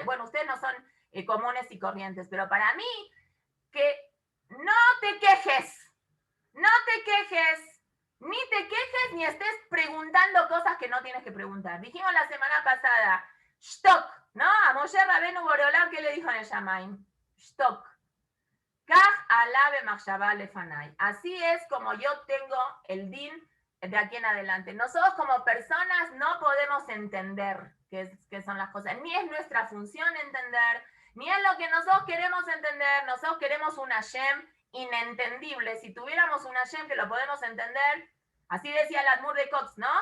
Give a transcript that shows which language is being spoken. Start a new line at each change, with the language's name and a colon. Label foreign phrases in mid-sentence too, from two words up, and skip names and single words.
Spanish: Bueno, ustedes no son comunes y corrientes, pero para mí, que no te quejes, ni te quejes ni estés preguntando cosas que no tienes que preguntar. Dijimos la semana pasada, Shtok, ¿no? A Moshe Rabenu Boreolam, ¿qué le dijo en el Shamaim? Shtok.
Hebrew: כך עלה במחשבה לפני.
Spanish: Así es como yo tengo el din de aquí en adelante. Nosotros como personas no podemos entender qué son las cosas, ni es nuestra función entender, ni es lo que nosotros queremos entender. Nosotros queremos un Hashem inentendible. Si tuviéramos un Hashem que lo podemos entender, así decía el Admur de Cox, ¿no?